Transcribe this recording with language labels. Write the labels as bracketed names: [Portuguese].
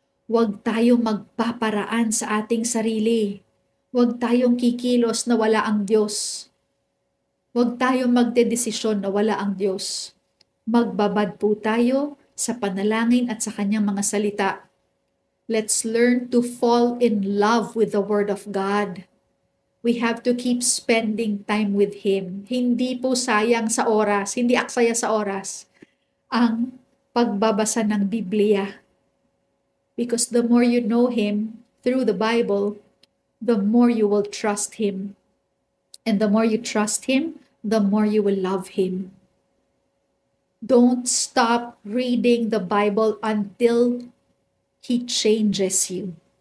[Filipino] Huwag tayong magpaparaan sa ating sarili. Huwag tayong kikilos na wala ang Diyos. Huwag tayong magdedesisyon na wala ang Diyos. Magbabad po tayo sa panalangin at sa kanyang mga salita. [English] Let's learn to fall in love with the Word of God. We have to keep spending time with Him. [Filipino] Hindi po sayang sa oras, hindi aksaya sa oras ang pagbabasa ng Biblia. [English] Because the more you know Him through the Bible, the more you will trust Him. And the more you trust Him, the more you will love Him. Don't stop reading the Bible until He changes you.